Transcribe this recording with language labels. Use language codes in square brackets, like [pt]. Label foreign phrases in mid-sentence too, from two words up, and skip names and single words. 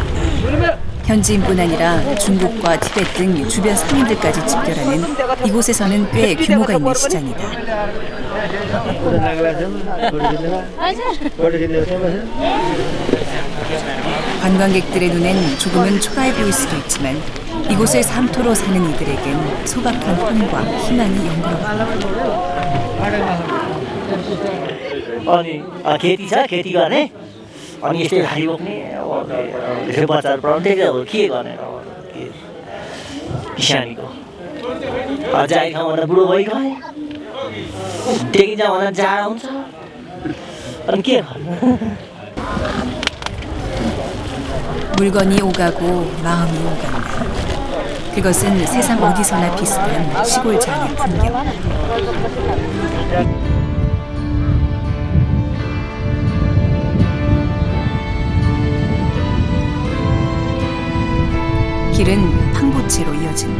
[ko] 현지인뿐 아니라 중국과 티베트 등 주변 상인들까지 집결하는 이곳에서는 꽤 규모가 있는 시장이다. 관광객들의 눈엔 조금은 초라해 보일 수도 있지만 이곳을 삼토로 사는 이들에겐 소박한 꿈과 희망이 연결된다. [ne] अनि खेती छ, खेती गर्ने अनि यस्तै धारी बोक्ने त्यसै बच्चाहरू पढाउनु त्यही अब के गर्ने किसानीको जाइ ठाउँबाट बुढो भइगयो देखिन्छ भन्दा जाडो हुन्छ अनि के गर्नु. [ko] 물건이 오가고 마음이 오간다. 그것은 세상 어디서나 비슷한 시골 장의 풍경. 길은 팡보체로 이어진다.